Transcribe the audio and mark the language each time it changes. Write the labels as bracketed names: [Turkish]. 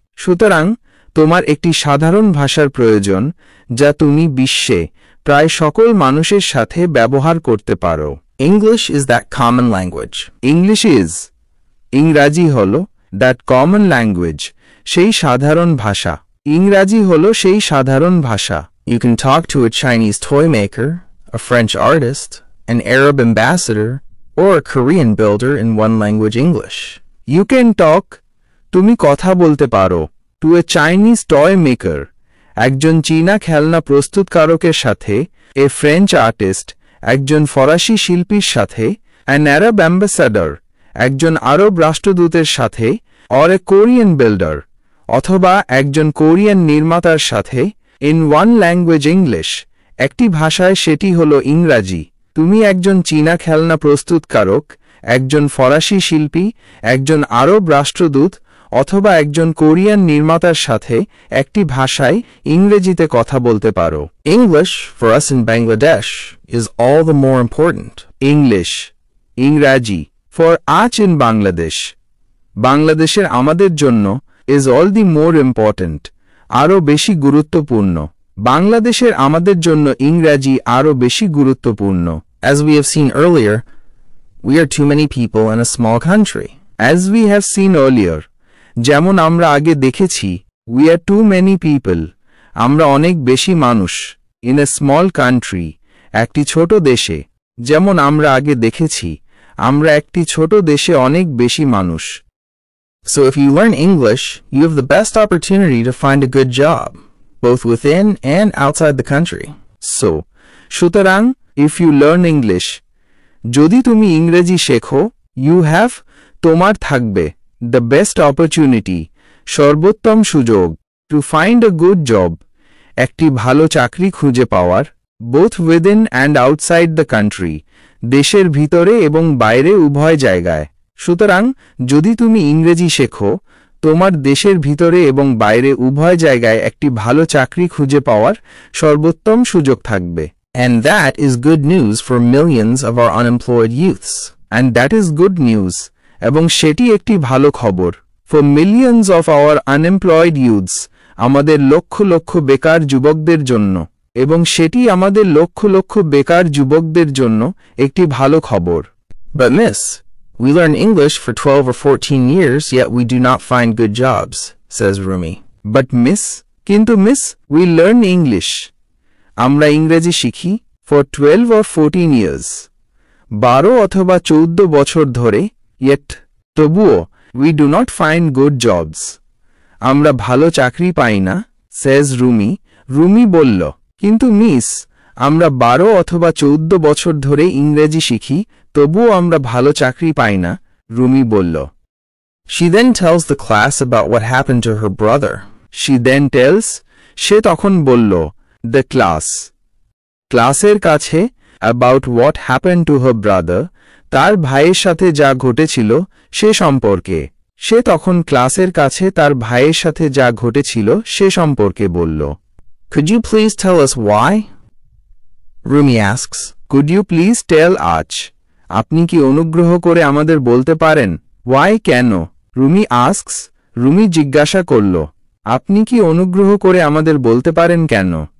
[Bangla] সুতরাং, তোমার একটি সাধারণ ভাষার প্রয়োজন, যা তুমি বিশ্বে প্রায় সকল মানুষের সাথে ব্যবহার করতে পারো। [English] English is that common language. English is, [Bangla] ইংরাজি হলো, [English] that common language, [Bangla] সেই সাধারণ ভাষা। ইংরাজি হলো সেই সাধারণ ভাষা। [English] You can talk to a Chinese toy maker, a French artist, an Arab ambassador, or a Korean builder in one language English. You can talk, [Bangla] তুমি কথা বলতে পারো, [English] to a Chinese toy maker, [Bangla] একজন চীনা খেলনা প্রস্তুতকারকের সাথে, [English] a French artist, [Bangla] একজন ফরাসি শিল্পীর সাথে, [English] an Arab ambassador, [Bangla] একজন আরব রাষ্ট্রদূতের সাথে, [English] or a Korean builder, [Bangla] অথবা একজন কোরিয়ান নির্মাতার সাথে, [English] in one language English, [Bangla] একটি ভাষায় সেটি হলো ইংরাজি। তুমি একজন চীনা খেলনা প্রস্তুতকারক, একজন ফরাসি শিল্পী, একজন আরব রাষ্ট্রদূত, অথবা একজন কোরিয়ান নির্মাতার সাথে একটি ভাষায় ইংরেজিতে কথা বলতে পারো। [English] English, for us in Bangladesh, is all the more important. English, ইংরাজি, for us in Bangladesh, [Bangla] বাংলাদেশের আমাদের জন্য, [English] is all the more important, [Bangla] আরও বেশি গুরুত্বপূর্ণ। বাংলাদেশের আমাদের জন্য ইংরাজি আরও বেশি গুরুত্বপূর্ণ। [English] As we have seen earlier, we are too many people in a small country. As we have seen earlier, [Bangla] যেমন আমরা আগে দেখেছি, [English] we are too many people, [Bangla] আমরা অনেক বেশি মানুষ, [English] in a small country, [Bangla] একটি ছোট দেশে। যেমন আমরা আগে দেখেছি, আমরা একটি ছোট দেশে অনেক বেশি মানুষ। [English] So if you learn English, you have the best opportunity to find a good job, both within and outside the country. [Bangla] সুতরাং, [English] if you learn English, [Bangla] যদি তুমি ইংরেজি শেখো, [English] You have, [Bangla] তোমার থাকবে, [English] the best opportunity, [Bangla] সর্বোত্তম সুযোগ, [English] to find a good job, [Bangla] একটি ভালো চাকরি খুঁজে পাওয়ার, [English] both within and outside the country, [Bangla] দেশের ভিতরে এবং বাইরে উভয় জায়গায়। সুতরাং যদি তুমি ইংরেজি শেখো, তোমার দেশের ভিতরে এবং বাইরে উভয় জায়গায় একটি ভালো চাকরি খুঁজে পাওয়ার সর্বোত্তম সুযোগ থাকবে। [English] And that is good news for millions of our unemployed youths. And that is good news, [Bangla] এবং সেটি একটি ভালো খবর, [English] for millions of our unemployed youths, [Bangla] আমাদের লক্ষ লক্ষ বেকার যুবকদের জন্য, এবং সেটি আমাদের লক্ষ লক্ষ বেকার যুবকদের জন্য একটি ভালো খবর। [English] But miss, we learn English for 12 or 14 years, yet we do not find good jobs, says Rumi. But miss, [Bangla] কিন্তু miss, [English] we learn English, [Bangla] আমরা ইংরেজি শিখি, [English] for 12 or 14 years, [Bangla] 12 অথবা 14 বছর ধরে, [English] yet, [Bangla] তবুও, [English] we do not find good jobs, [Bangla] আমরা ভালো চাকরি পাই না, [English] says Rumi. [Bangla] রুমি বলল, কিন্তু মিস, আমরা 12 অথবা 14 বছর ধরে ইংরেজি শিখি, তবুও আমরা ভালো চাকরি পাই না, রুমি বলল। [English] She then tells the class about what happened to her brother. She then tells, [Bangla] সে তখন বলল, [English] the class, [Bangla] ক্লাসের কাছে, [English] about what happened to her brother, [Bangla] তার ভাইয়ের সাথে যা ঘটেছিল সে সম্পর্কে। সে তখন ক্লাসের কাছে তার ভাইয়ের সাথে যা ঘটেছিল সে সম্পর্কে বলল। [English] Could you please tell us why? Rumi asks. Could you please tell us? [Bangla] আপনি কি অনুগ্রহ করে আমাদের বলতে পারেন? [English] Why, [Bangla] কেন? [English] Rumi asks, [Bangla] রুমি জিজ্ঞাসা করল। আপনি কি অনুগ্রহ করে আমাদের বলতে পারেন কেন?